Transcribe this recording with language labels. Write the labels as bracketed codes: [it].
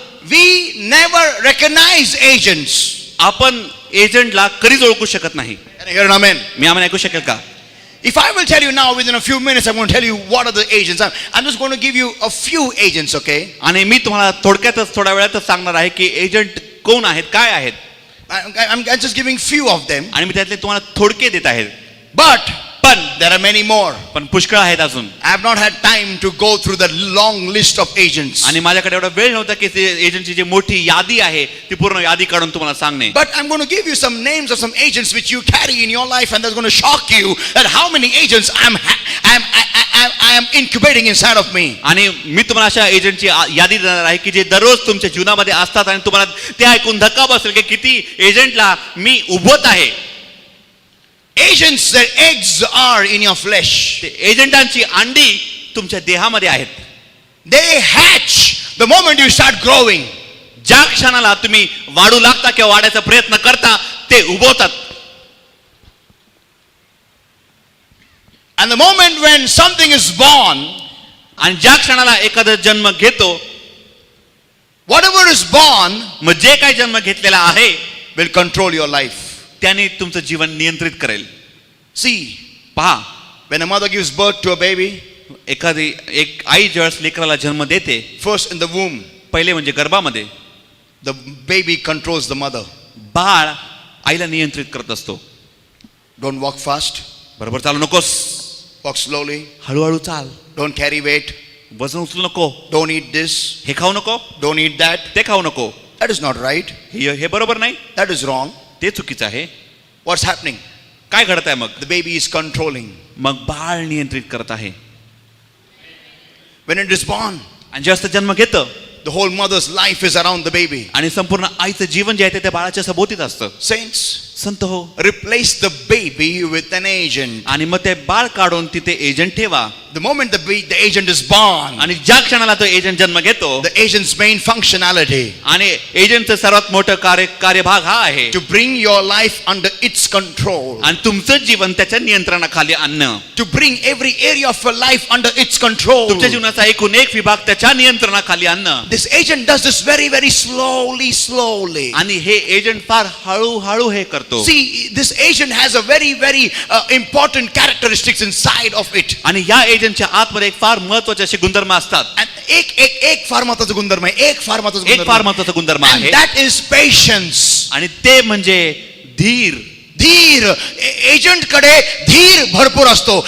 [en] we never recognize agents. [mr] आपण एजंटला कधीच ओळखू शकत नाही. [en] Can I hear an amen? [mr] मी आम्हाला ऐकू शकेल का? [en] If I will tell you now within a few minutes, I'm going to tell you what are the agents. I'm just going to give you a few agents, okay? [mr] आणि मी तुम्हाला थोडक्यातच थोड्या वेळातच सांगणार आहे की एजंट कोण आहेत, काय आहेत. [en] I'm just giving few of them. [mr] आणि मी त्यातले तुम्हाला थोडके देत आहेत. [en] But there are many more. [mr] पण पुष्कळ आहेत अजून. [en] I have not had time to go through the long list of agents. [mr] आणि माझ्याकडे एवढा वेळ नव्हता की एजंटची जी मोठी यादी आहे ती पूर्ण यादी काढून तुम्हाला सांगणे. [en] But I'm going to give you some names of some agents which you carry in your life, and that's going to shock you at how many agents I am incubating inside of me. [mr] आणि मी तुम्हाला अशा एजंटची यादी देणार आहे की जे दररोज तुमच्या जीवनामध्ये असतात आणि तुम्हाला ते ऐकून धक्का बसेल की किती एजंटला मी उभवत आहे. [en] Agents, their eggs are in your flesh. [mr] एजंटांची अंडी तुमच्या देहामध्ये आहेत. [en] They hatch the moment you start growing. [mr] ज्या क्षणाला तुम्ही वाढू लागता किंवा वाढायचा प्रयत्न करता ते उभवतात. [en] And the moment when something is born, [mr] आणि ज्या क्षणाला एखादा जन्म घेतो, [en] whatever is born [mr] मग जे काही जन्म घेतलेला आहे [en] will control your life. [mr] त्याने तुमचं जीवन नियंत्रित करेल. [en] See, [mr] पहा, [en] when a mother gives birth to a baby, [mr] एक आई ज्यावेळेस लेकराला जन्म देते, [en] first in the womb, [mr] पहिले म्हणजे गर्भामध्ये [en] the baby controls the mother. [mr] बाळ आईला नियंत्रित करत असतो. [en] Don't walk fast. [mr] बरोबर चालू नकोस, [en] Walk slowly. [mr] हळूहळू चाल, [en] Don't carry weight. [mr] वजन उचलू नको, [en] Don't eat this. [mr] हे खाऊ नको, [en] Don't eat that. [mr] ते खाऊ नको, [en] That is not right. [mr] हे बरोबर नाही, [en] That is wrong. [mr] ते चुकीचं आहे. [en] What's happening? [mr] काय घडत आहे? मग [en] The baby is controlling. [mr] मग बाळ नियंत्रित करत आहे. [en] When it is born, [mr] आणि जेव्हा जन्म घेतं [en] the whole mother's life is around the baby. [mr] आणि संपूर्ण आईचं जीवन जे आहे ते त्या बाळाच्या सभोवतीत असतं. [en] Saints, [mr] संत हो, [en] replace the baby with an agent. [mr] आणि मग ते बाळ काढून तिथे एजंट ठेवा. [en] The moment the agent is born, [mr] आणि ज्या क्षणाला तो एजंट जन्म घेतो, [en] the agent's main functionality [mr] आणि एजंटचं सर्वात मोठं कार्यभाग हा आहे [en] to bring your life under its control. [mr] आणि तुमचं जीवन त्याच्या नियंत्रणाखाली आणणं. [en] To bring every area of your life under its control. [mr] तुमच्या जीवनाचा एकूण एक विभाग त्याच्या नियंत्रणाखाली आणणं. [en] This agent does this very, very slowly. [mr] आणि हे एजंट फार हळूहळू हे करतो. [en] See, this agent has a very, very important characteristics inside of it. [mr] आणि या एजंटच्या आतमध्ये एक फार महत्त्वाचे असे गुणधर्म असतात. [en] And [mr] एक फार महत्त्वाचा गुणधर्म आहे. एक फार महत्त्वाचा एक फार महत्त्वाचा गुणधर्म [en] And [mr] आहे [en] that is patience. [mr] आणि ते म्हणजे धीर. धीर एजंट कडे धीर भरपूर असतो.